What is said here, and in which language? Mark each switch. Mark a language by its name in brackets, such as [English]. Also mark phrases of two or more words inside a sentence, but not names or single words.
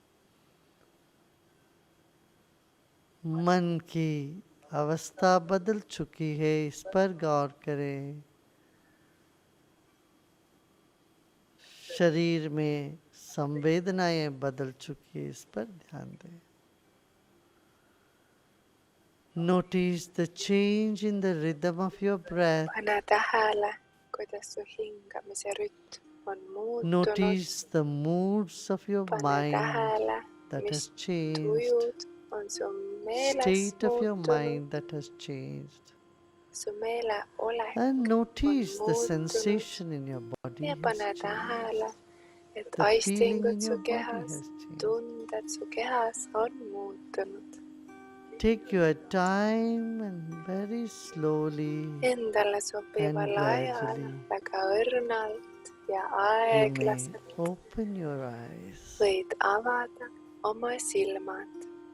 [Hindi] मन की अवस्था बदल चुकी है, इस पर गौर करें। शरीर में संवेदनाएं बदल चुकी है, इस पर ध्यान दें। [English] Notice the change in the rhythm of your breath. [Estonian] Pane tähele, kuidas su hingamise rütm on muutunud. [English] Notice the moods of your [Estonian] Pane [English] mind [Estonian] tähele, [English] that [Estonian] mis [English] has changed. [Estonian] tujud on su meeles [English] State of your [Estonian] muutunud. [English] mind that has changed. [Estonian] Su meele olek [English] And [Estonian] on [English] notice the [Estonian] muutunud. [English] sensation in your body [Estonian] Ja [English] has [Estonian] pane [English] changed. [Estonian] tähele, et [English] The feeling [Estonian] aistingud [English] in [Estonian] su [English] your body [Estonian] kehas, [English] has changed. [Estonian] tunded su kehas on muutunud. [English] Take your time and very slowly [Estonian] Endale sobival [English] and [Estonian] ajal, [English] gradually [Estonian] väga õrnalt ja [English] you may [Estonian] aeglaselt [English] open your eyes. [Estonian] võid avada oma silmad.